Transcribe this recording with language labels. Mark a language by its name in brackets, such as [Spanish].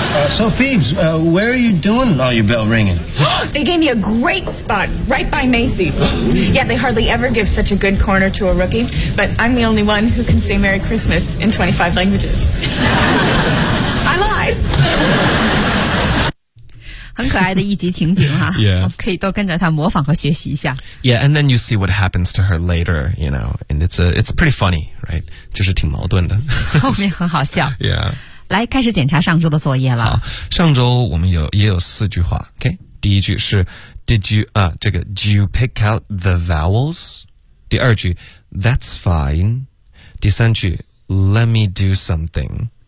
[English] So, Phoebes, where are you doing all your bell ringing? They gave me a great spot right by Macy's. Yeah, they hardly ever give such a good corner to a rookie, but I'm the only one who can say Merry Christmas in 25 languages. I lied. [Chinese] 很可爱的一集情景哈、啊、 [English] yeah. [Chinese] 可以多跟着她模仿和学习一下。 [English] Yeah, and then you see what happens to her later, you know, and it's pretty funny, right? [Chinese] 就是挺矛盾的。后面很好笑。 [English] Yeah. [Chinese] 来开始检查上周的作业了。好，上周我们也有四句话。 OK， 第一句是 Did you 啊，这个 [English] Did you pick out the vowels？ [Chinese] 第二句 [English] That's fine。 [Chinese] 第三句 [English] Let me do something。